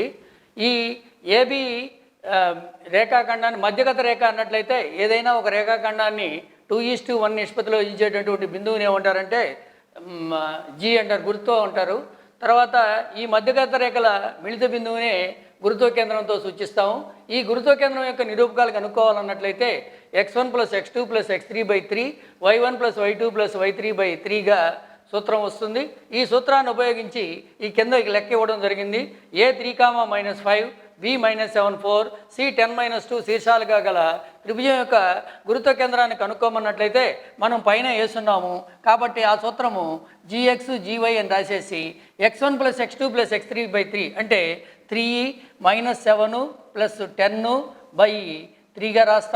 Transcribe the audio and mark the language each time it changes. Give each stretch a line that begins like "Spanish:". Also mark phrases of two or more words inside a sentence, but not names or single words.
Telugu: ఈ ఏబి రేఖాఖండాన్ని మధ్యగత రేఖ అన్నట్లయితే ఏదైనా ఒక రేఖాఖండాన్ని 2:1 నిష్పత్తిలో ఇచ్చేటటువంటి బిందువుని ఏమంటారంటే జీ అంటారు, గురుత్వం అంటారు. తర్వాత ఈ మధ్యగత రేఖల మిళిత బిందువునే గురుత్వ కేంద్రంతో సూచిస్తాము. ఈ గురుత్వ కేంద్రం యొక్క నిరూపకాలు కనుక్కోవాలన్నట్లయితే x1 + x2 + x3/3, y1 + y2 + y3/3గా సూత్రం వస్తుంది. ఈ సూత్రాన్ని ఉపయోగించి ఈ కింద లెక్క ఇవ్వడం జరిగింది. ఏ 3, -5, బి -7, 4, సి 10, -2 శీర్షాలుగా గల త్రిభుజం యొక్క గురుత్వ కేంద్రాన్ని కనుక్కోమన్నట్లయితే మనం పైన వేస్తున్నాము కాబట్టి ఆ సూత్రము gx gy అని రాసేసి x1 + x2 + x3/3 అంటే 3 -7 + 10/3గా రాస్తాం.